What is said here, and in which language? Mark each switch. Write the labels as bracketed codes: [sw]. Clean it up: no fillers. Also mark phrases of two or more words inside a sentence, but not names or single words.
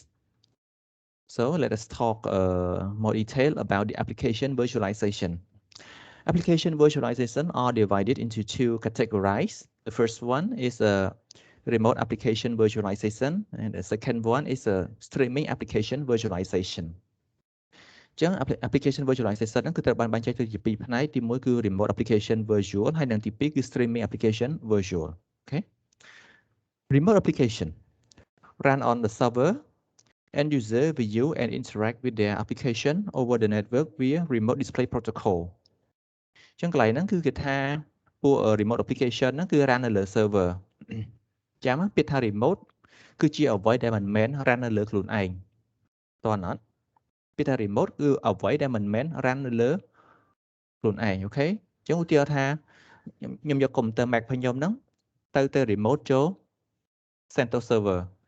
[en] So let us talk more detail about the application virtualization. Application virtualization are divided into two categories. The first one is a remote application virtualization, and the second one is a streaming application virtualization. [km] ចឹង [en] application virtualization [km] ហ្នឹងគឺត្រូវបានបែងចែកទៅជាពីរផ្នែកទីមួយគឺ [en] remote application virtual [km] ហើយនិងទីពីរគឺ [en] streaming application virtual. [km] Okay. [en] Remote application run on the server. End user view and interact with their application over the network via remote display protocol. [km] ចឹងកន្លែងហ្នឹងគឺគេថាពួក [en] remote application [km] ហ្នឹងគឺ run នៅលើ server ចាំពាក្យថា remote គឺជាអ្វីដែលមិនមែន run នៅលើខ្លួនឯងតើអត់ពាក្យថា remote គឺអ្វីដែលមិនមែន run នៅលើខ្លួនឯងអូខេចឹងឧទាហរណ៍ថាខ្ញុំយក computer Mac របស់ខ្ញុំហ្នឹងទៅ remote ចូល CentOS server